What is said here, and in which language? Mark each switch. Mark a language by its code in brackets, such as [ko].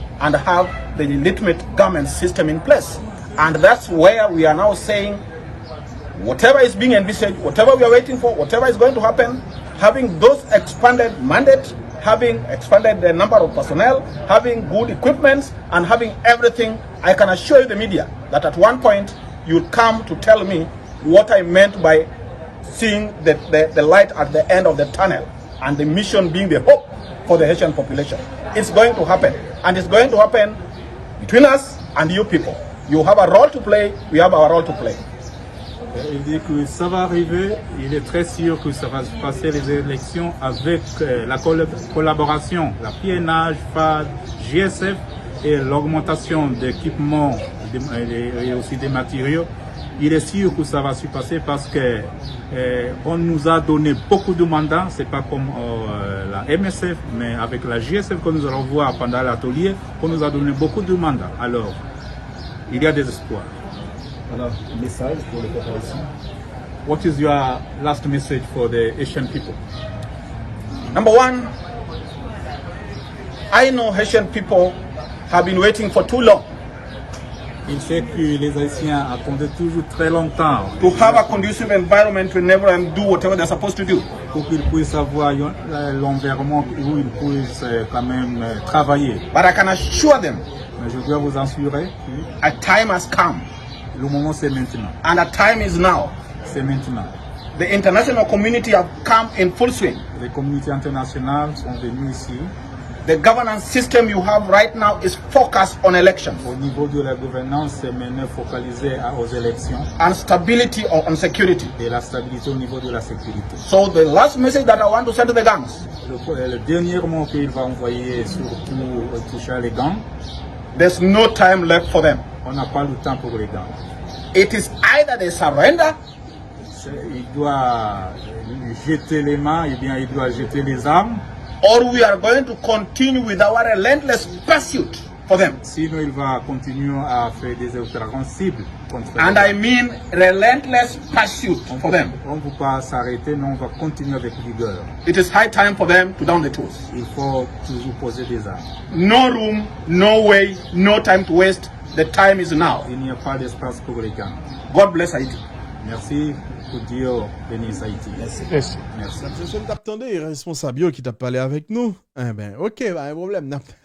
[en] and have the legitimate government system in place. And that's where we are now saying whatever is being envisaged, whatever we are waiting for, whatever is going to happen, having those expanded mandate, having expanded the number of personnel, having good equipment, and having everything, I can assure you the media that at one point you'll come to tell me what I meant by seeing the light at the end of the tunnel and the mission being the hope for the Haitian population. It's going to happen, and it's going to happen between us and you people. You have a role to play, we have our role to play. [fr] Il dit que ça va arriver, il est très sûr que ça va se passer les élections avec la collaboration, la PNH, FAD, GSF et l'augmentation d'équipements et aussi des matériaux. Il est sûr que ça va se passer parce que on nous a donné beaucoup de mandats, c'est pas comme la MSF, mais avec la GSF que nous allons voir pendant l'atelier, on nous a donné beaucoup de mandats. Alors, il y a des espoirs. Alors, message pour les populations. [en] What is your last message for the Haitian people? Number one, I know Haitian people have been waiting for too long [fr] Il sait que les Haïtiens attendaient toujours très longtemps [en] to have a conducive environment to enable them do whatever they're supposed to do. [fr] pour qu'ils puissent avoir l'environnement où ils puissent quand même travailler. [en] But I can assure them [fr] Mais je dois vous assurer [en] a time has come, [fr] que le moment c'est maintenant. [en] and a time is now. [fr] C'est maintenant. [en] The international community have come in full swing. [fr] Les communautés internationales sont venues ici. [en] The governance system you have right now is focused on elections [fr] Au niveau de la gouvernance, c'est maintenant focalisé aux élections [en] and stability on security. [fr] et la stabilité au niveau de la sécurité. [en] So the last message that I want to send to the gangs, [fr] Le dernier mot qu'il va envoyer surtout toucher les gangs, [en] there's no time left for them. [fr] on n'a pas le temps pour les gangs. [en] It is either they surrender [fr] Il doit jeter les mains, et bien il doit jeter les armes, [en] or we are going to continue with our relentless pursuit for them. [fr] sinon il va continuer à faire des opérations cibles contre eux. [en] And I mean relentless pursuit for them. [fr] On ne peut pas s'arrêter, mais on va continuer avec vigueur. [en] It is high time for them to down the tools. [fr] Il faut toujours poser des armes. [en] No room, no way, no time to waste. The time is now. [fr] Il n'y a pas d'espace pour les gangs. [en] God bless Haiti. [fr] Merci, que Dieu bénisse Haïti. Merci. Merci. Je ne t'attendais, responsable qui t'a parlé avec nous. Eh ben, ok, pas un problème.